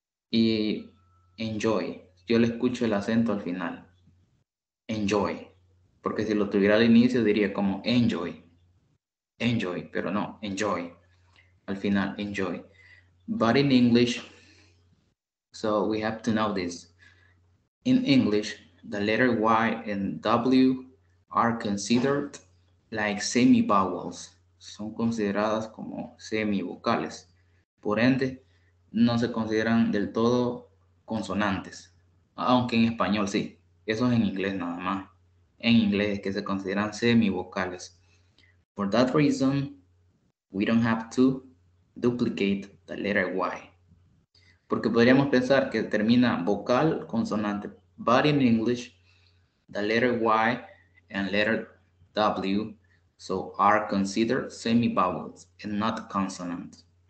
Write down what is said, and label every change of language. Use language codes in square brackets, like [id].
[es] Y enjoy. Yo le escucho el acento al final. Enjoy. Porque si lo tuviera al inicio diría como enjoy. Enjoy, pero no, enjoy. Al final, enjoy. [en] But in English, so we have to know this. In English, the letter Y and W are considered like semivowels. [es] Son consideradas como semivocales. Por ende, no se consideran del todo consonantes. Aunque en español sí. Eso es en inglés nada más. En inglés es que se consideran semivocales. [en] For that reason, we don't have to duplicate the letter Y. [es] Porque podríamos pensar que termina vocal, consonante. [en] But in English, the letter Y and letter W so are considered semivowels and not consonants.